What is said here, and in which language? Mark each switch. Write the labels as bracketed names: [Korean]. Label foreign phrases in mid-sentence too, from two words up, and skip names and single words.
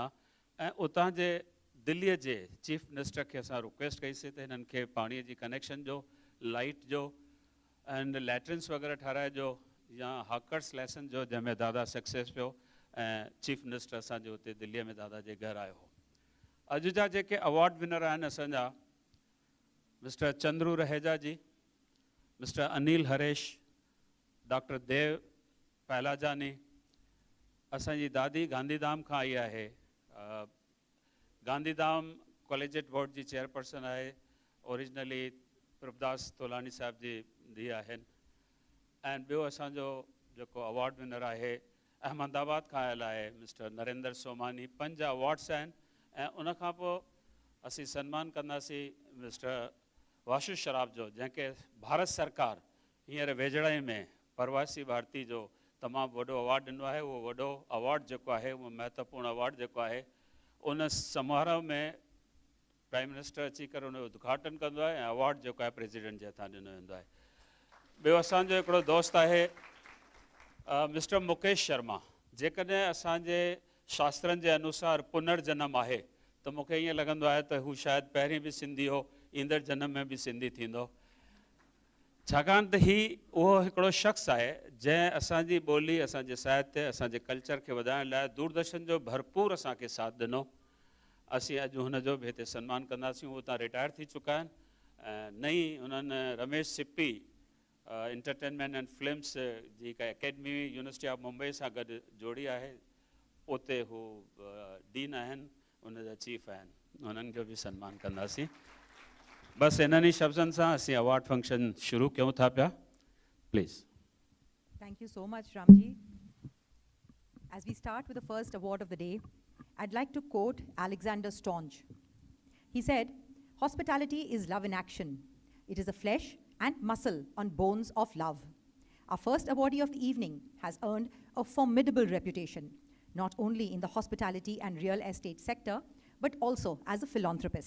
[Sindhi] ऐं उतां जे दिल्लीअ जे [English] chief minister [Sindhi] खे असां रिक्वेस्ट कईसीं त हिननि खे पाणीअ जी कनेक्शन जो, लाइट जो [English] and latrines [Sindhi] वग़ैरह ठाराए जो या [English] hawkers license [Sindhi] जो, जंहिंमें दादा सक्सेस पियो। [English] chief minister [Sindhi] असांजो हुते दिल्लीअ में दादा जे घर आयो हो। अॼु जा जेके [English] award winner [Sindhi] आहिनि असांजा मिस्टर चंद्रू रहेजा जी, मिस्टर अनिल हरेश, डॉक्टर देव पहलाजानी, असांजी दादी गांधीधाम खां आई आहे, गांधीधाम कॉलेजिएट बोर्ड जी चेयरपर्सन आहे, ओरिजिनली प्रभदास तोलानी साहब जी धीउ आहिनि। ऐं ॿियो असांजो जेको [English] award winner [Sindhi] आहे अहमदाबाद खां आयल आहे मिस्टर नरेंद्र सोमानी। 5 अवॉर्ड्स आहिनि ऐं उनखां पोइ असीं सन्मान कंदासीं मिस्टर वाशु शराब जो, जंहिंखे भारत सरकार हींअर वेझड़ाई में प्रवासी भारती जो तमामु वॾो अवॉर्ड ॾिनो आहे। उहो वॾो अवॉर्ड जेको आहे, उहो महत्वपूर्ण अवॉर्ड जेको आहे, उन समारोह में [English] prime minister [Sindhi] अची करे उनजो उद्घाटन कंदो आहे ऐं अवॉर्ड जेको आहे प्रेसिडेंट जे हथां ॾिनो वेंदो आहे। ॿियो असांजो हिकिड़ो दोस्त आहे मिस्टर मुकेश शर्मा। जेकॾहिं असांजे शास्त्रनि जे अनुसार पुनर्जन्म आहे त मूंखे ईअं लॻंदो आहे त हू शायदि पहिरीं बि सिंधी हो, ईंदड़ जनम में बि सिंधी थींदो, छाकाणि त उहो हिकिड़ो शख़्स आहे जंहिं असांजी ॿोली, असांजे साहित्य, असांजे कल्चर खे वधाइण लाइ दूरदर्शन जो भरपूर असांखे साथ ॾिनो। असीं अॼु हुनजो बि हिते सन्मान कंदासीं। उहो हुतां रिटायर थी चुका आहिनि ऐं नई उन्हनि रमेश सिप्पी एंटरटेनमेंट एंड फिल्म्स जी हिकु अकेडमी यूनिवर्सिटी ऑफ मुंबई सां गॾु जोड़ी आहे। उते हू डीन आहिनि, उनजा चीफ आहिनि, उन्हनि खे बि सन्मान कंदासीं। बस इन्हनि शब्दनि सां असीं अवॉर्ड फंक्शन शुरू कयूं था पिया। प्लीज़। [English] Thank you so much, Ramji. As we start with the first award of the day, I'd like to quote Alexander Staunch. He said, "Hospitality is love in action. It is a flesh and muscle on bones of love." Our first awardee of the evening has earned a formidable reputation, not only in the hospitality and real estate sector, but also as a philanthropist.